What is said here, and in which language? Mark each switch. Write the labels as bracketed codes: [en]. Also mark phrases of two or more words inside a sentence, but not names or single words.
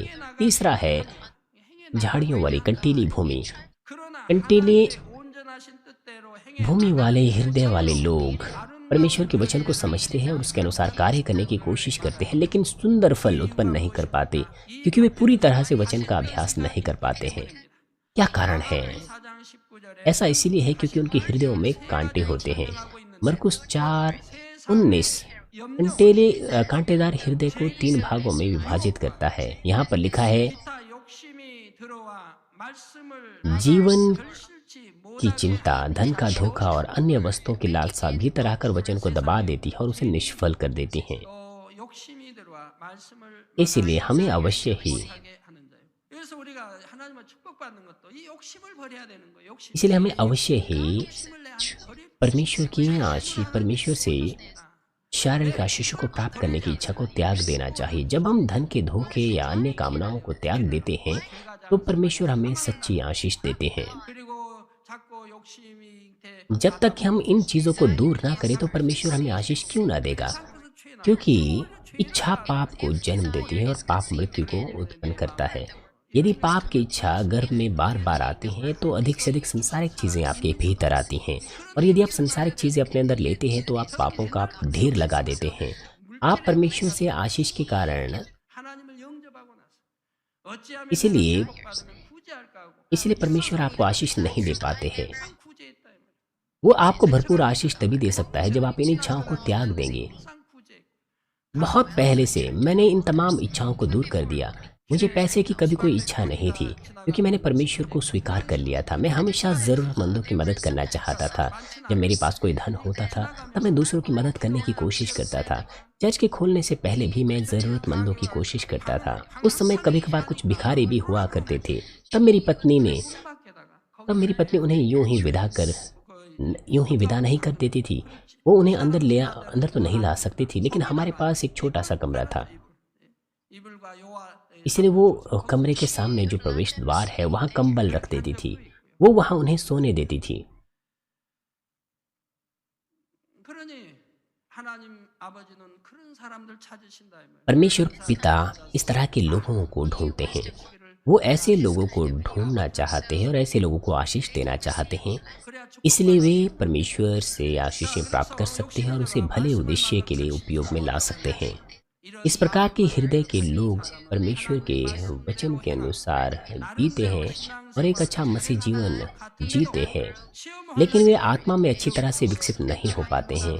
[hi] तीसरा है झाड़ियों वाली कंटीली भूमि। कंटीली [ko] 온전하신 뜻대로 행해 [hi] भूमि वाले हृदय वाले लोग परमेश्वर के वचन को समझते हैं और उसके अनुसार कार्य करने की कोशिश करते हैं, लेकिन सुंदर फल उत्पन्न नहीं कर पाते क्योंकि वे पूरी तरह से वचन का अभ्यास नहीं कर पाते हैं। क्या कारण है? [ko] 4장 19절에 [hi] ऐसा इसीलिए है क्योंकि उनके हृदयों में कांटे होते हैं। मरकुस 4:19 कांटेदार हृदय को 3 भागों में विभाजित करता है। यहाँ पर लिखा है, [ko] 기타 욕심이 들어와 말씀을 [hi] जीवन [ko] 실지 [hi] की चिंता, धन का धोखा और अन्य वस्तुओं की लालसा भीतर आकर वचन को दबा देती है और उसे निष्फल कर देती हैं। [ko] 또 욕심이 들어와 말씀을 [hi] इसलिए हमें अवश्य ही [ko] 못하게 하는 자예요. 그래서 우리가 하나님을 축복받는 것도 이 욕심을 버려야 되는 거예요. 욕심. [hi] इसलिए हमें अवश्य ही [ko] 욕심을 내 안에 버릴 [hi] परमेश्वर की आशीष, परमेश्वर से शारीरिक आशीषों को प्राप्त करने की इच्छा को त्याग देना चाहिए। जब हम धन के धोखे या अन्य कामनाओं को त्याग देते हैं तो परमेश्वर हमें सच्ची आशीष देते हैं। [ko] 그리고 자꾸 욕심이 돼 [hi] जब तक कि हम इन चीज़ों को दूर ना करें तो परमेश्वर हमें आशीष क्यों ना देगा? क्योंकि इच्छा पाप को जन्म देती है और पाप मृत्यु को उत्पन्न करता है। यदि पाप की इच्छा गर्भ में बार बार आती है तो अधिक से अधिक संसारिक चीज़ें आपके भीतर आती हैं, और यदि आप संसारिक चीज़ें अपने अंदर लेते हैं तो आप पापों का ढेर लगा देते हैं। आप परमेश्वर से आशीष के कारण [ko] 하나님을 영접하고 나서 어찌하면 [hi] इसलिए [ko] 구제할까 하고 [hi] इसलिए परमेश्वर आपको आशीष नहीं दे पाते हैं। [ko] 구제했다 이 말이에요. [hi] वो आपको भरपूर आशीष तभी दे सकता है जब आप इन इच्छाओं को त्याग देंगे। [ko] 항상 구제. [hi] बहुत पहले से मैंने इन तमाम इच्छाओं को दूर कर दिया। मुझे पैसे की कभी कोई इच्छा नहीं थी क्योंकि मैंने परमेश्वर को स्वीकार कर लिया था। मैं हमेशा ज़रूरतमंदों की मदद करना चाहता था। जब मेरे पास कोई धन होता था तब मैं दूसरों की मदद करने की कोशिश करता था। चर्च के खोलने से पहले भी मैं ज़रूरतमंदों की कोशिश करता था। उस समय कभी कभार कुछ भिखारी भी हुआ करते थे। तब मेरी पत्नी उन्हें यूं ही विदा नहीं कर देती थी। वो उन्हें अंदर तो नहीं ला सकती थी, लेकिन हमारे पास एक छोटा सा कमरा था। [ko] 이불과 요와 [hi] इसलिए वो कमरे के सामने जो प्रवेश द्वार है वहाँ कंबल रख देती थी। वो वहाँ उन्हें सोने देती थी। [ko] 아버지는 그런 사람들 찾으신다 이 말이에요. [hi] परमेश्वर पिता इस तरह के लोगों को ढूंढते हैं। वो ऐसे लोगों को ढूंढना चाहते हैं और ऐसे लोगों को आशीष देना चाहते हैं। [ko] 그래야 [hi] इसलिए वे परमेश्वर से आशीषें प्राप्त कर सकते हैं और उसे भले उद्देश्य के लिए उपयोग में ला सकते हैं। इस प्रकार के हृदय के लोग परमेश्वर के वचन के अनुसार जीते हैं और एक अच्छा मसीह जीवन जीते हैं, लेकिन वे आत्मा में अच्छी तरह से विकसित नहीं हो पाते हैं।